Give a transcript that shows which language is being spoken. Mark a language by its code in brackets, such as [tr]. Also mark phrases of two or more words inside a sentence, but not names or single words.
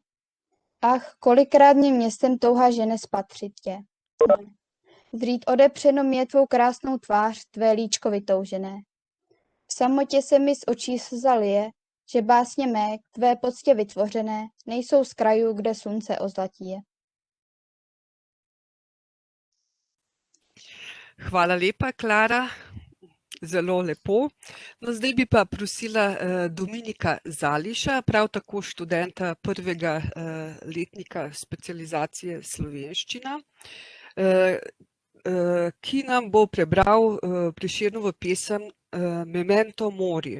[cs] Ach, kolikrát mě městem touha žene spatřit tě. Zrýt odepřeno je tvou krásnou tvář, tvé líčko vytoužené. V samotě se mi z očí slza lije, že básně mé, k tvé poctě vytvořené, nejsou z krajů, kde slunce ozlatí je. [sl] Hvala lepa, Klara. Zelo lepo. No, zdaj bi pa prosila Dominika Zališa, prav tako študenta prvega letnika specializacije slovenščina, ki nam bo prebral Prešernovo pesem Memento Mori.